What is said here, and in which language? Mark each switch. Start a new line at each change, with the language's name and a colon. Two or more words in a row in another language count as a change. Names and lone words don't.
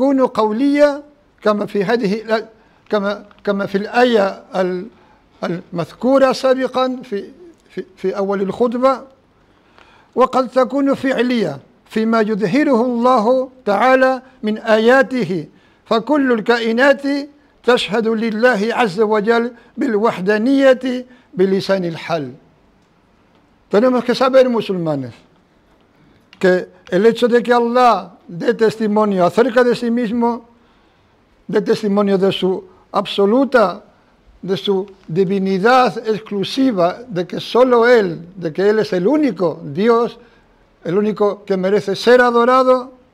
Arabic: قولية كما في هذه كما في الآية المذكورة سابقا في أول الخطبة، وقد تكون فعلية فيما يظهره الله تعالى من آياته، فكل الكائنات تشهد لله عز وجل بالوحدانية بلسان الحال.
Spanish: Tenemos que saber, musulmanes, que el hecho de que Allah dé testimonio acerca de sí mismo, dé testimonio de su absoluta, de su divinidad exclusiva, de que solo Él, de que Él es el único Dios, el único que merece ser adorado,